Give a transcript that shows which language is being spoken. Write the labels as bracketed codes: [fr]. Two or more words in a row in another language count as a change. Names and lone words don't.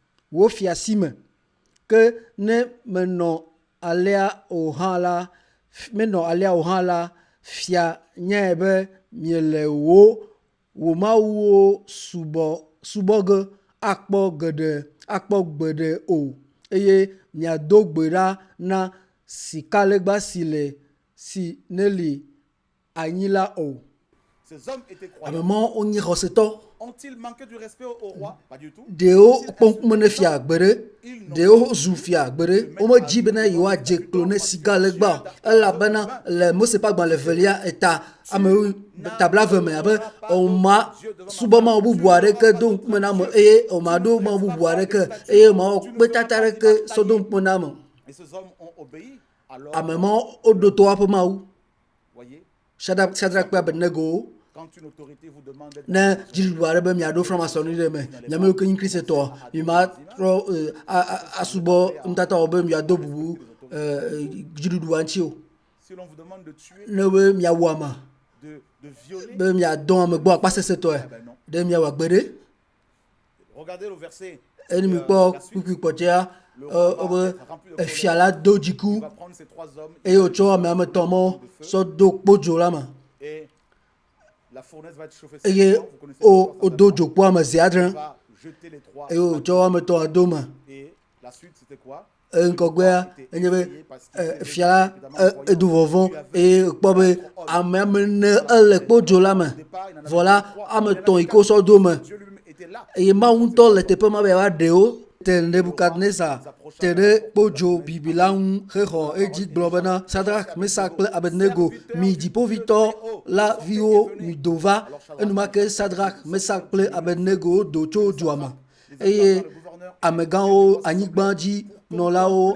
[ee] Ke ne menɔ alea o hã la, fia nyae be miele wò Mawuwo subɔ ge akpɔ gbeɖe o eye miado gbe ɖa na sikalegba si ne li anyi la o. [fr] Ces hommes étaient croyants. [ee] Amemawo wonye xɔsetɔ. [fr] Ont-ils manqué du respect au roi? Pas du tout. [ee] Ɖewo kpɔ ŋkume ne fia gbeɖe, ɖewo zu fia gbeɖe. Womedzi bena yewoadze klo ne sikalegba elabena le Mose ƒe agbalẽ velia eta amewo tabla me abe wòma subɔ Mawu bubu aɖeke do ŋkume na ame eye wòmaɖo Mawu bubu aɖeke eye wòmawɔ kpetata aɖeke sɔ do ŋkume na ame. [fr] Et ces hommes ont obéi. Alors, [ee] Amemawo woɖo to woaƒe Mawu. voyez, Shadrach kple Abednego. [fr] quand une autorité vous demande d'être [ee] Ne dziɖuɖu aɖe be miaɖo franc-maçonnerie ɖe me, nyame yiwo ke nyi kristotɔ, mimatrɔ asubɔ nutatawo be miado bubu dziɖuɖua ŋuti o. [fr] si l'on vous demande de tuer, [ee] Ne be miawu ame, [fr] de violer, [ee] be miadɔ ame gbɔ akpasɛsɛtɔe, ɖe miawɔ agbeɖe. [fr] regardez le verset. [ee] Eni mi kpɔ kpukpui kpɔtɛa, wobe efia la do dziku [fr] Il va prendre ces trois hommes [ee] eye wòtsɔ ame etɔ̃ mawo sɔ do kpodzo la me. [fr] et la fournaise va être chauffée. [ee] Eye [fr] Vous connaissez l'histoire, [ee] wodo dzokpo ame zi adre [fr] il va jeter les trois. [ee] eye wòtsɔ ame etɔ̃ ado me. [fr] Et la suite, c'était quoi? [ee] Ŋgɔgbea enye be fia la edu vɔvɔ̃ eye kpɔ be ame ne ele kpodzo la me. Vɔ la ame etɔ̃ yi ke wosɔ do me [fr] Dieu lui-même était là. [ee] eye Mawu ŋutɔ le teƒe ma be yewoaɖe wo. Te Nebukadnezar te ɖe kpodzo bibi la ŋu hexɔ edzi gblɔ bena Sadrach, Mesak kple Abednego, mi dziƒoʋĩtɔ la viwo mido va. Enumake Sadrach, Mesak kple Abednego do tso dua me eye amegãwo, anyigbadzi nɔlawo,